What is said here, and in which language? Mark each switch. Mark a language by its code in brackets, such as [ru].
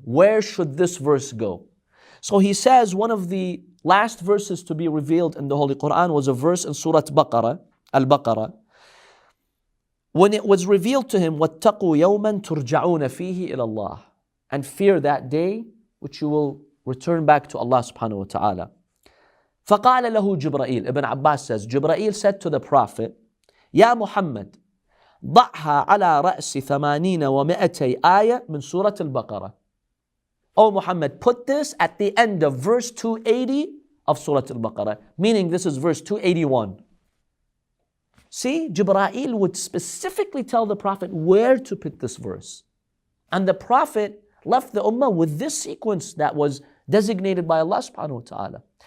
[en] Where should this verse go? So he says one of the last verses to be revealed in the Holy Quran was a verse in Surah Al-Baqarah. When it was revealed to him, [ar] وَاتَّقُوا يَوْمًا تُرْجَعُونَ فِيهِ إِلَى اللَّهِ, [en] and fear that day which you will return back to Allah subhanahu wa ta'ala. [ar] فَقَالَ لَهُ جِبْرَائِيل, [en] Ibn Abbas says, Jibreel said to the Prophet, [ar] يَا مُحَمَّد ضعها على رأس 80 و200 آية من سورة البقرة. [en] O Muhammad, put this at the end of verse 280 of Surah Al-Baqarah, meaning this is verse 281. See, Jibreel would specifically tell the Prophet where to put this verse. And the Prophet left the Ummah with this sequence that was designated by Allah subhanahu wa ta'ala.